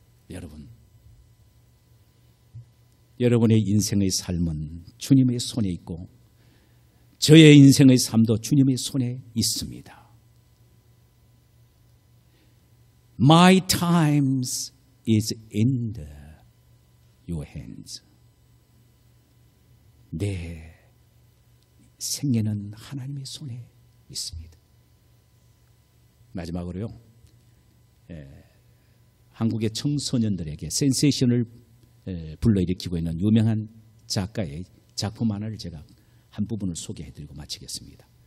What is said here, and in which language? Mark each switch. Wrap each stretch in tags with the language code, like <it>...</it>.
<ko>여러분, 여러분의 인생의 삶은 주님의 손에 있고 저의 인생의 삶도 주님의 손에 있습니다.</ko> <en>My times is in your hands.</en> <ko>내 생애는 하나님의 손에 있습니다. 마지막으로요, 한국의 청소년들에게 센세이션을 불러일으키고 있는 유명한 작가의 작품 하나를 제가 한 부분을 소개해드리고 마치겠습니다.</ko>